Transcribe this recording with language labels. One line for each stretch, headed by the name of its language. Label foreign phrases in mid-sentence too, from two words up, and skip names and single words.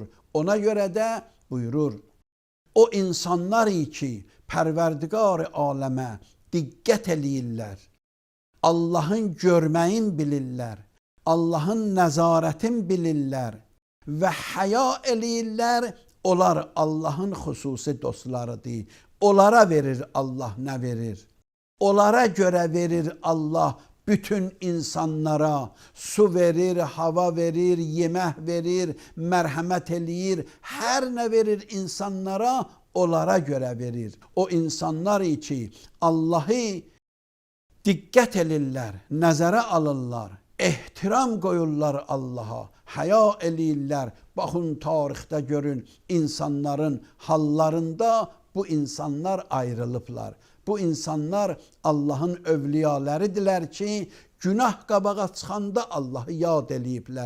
Azerbaijani: Ona göre de buyurur, o insanlar ki Pərverdigar-ı aləmə diqqət eləyirlər, Allah'ın görməyin bilirlər, Allah'ın nəzarətin bilirlər və həya eləyirlər, onlar Allah'ın xüsusi dostlarıdır. Onlara verir Allah ne verir? Onlara göre verir Allah bütün insanlara. Su verir, hava verir, yemək verir, merhamet eləyir. Her ne verir insanlara onlara göre verir. O insanlar için Allah'ı diqqət elirlər, nəzərə alırlar, ehtiram koyurlar Allah'a, haya eləyirlər. Baxın tarixdə görün insanların hallarında bu insanlar ayrılıblar. Bu insanlar Allah'ın övliyalarıdırlar ki günah qabağa çıxanda Allah'ı yad eləyiblər.